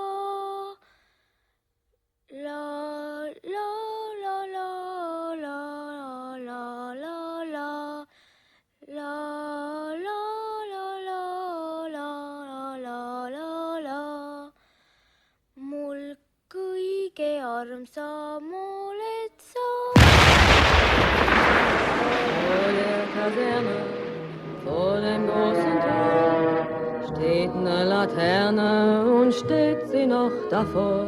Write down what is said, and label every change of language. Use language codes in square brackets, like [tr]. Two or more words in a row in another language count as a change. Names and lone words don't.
[et] La la la la la la la la la la la la la la la la. Mul kõige armsam oled sa. [de] Vor der Kaserne, vor dem großen Tor, steht eine Laterne und steht sie noch davor.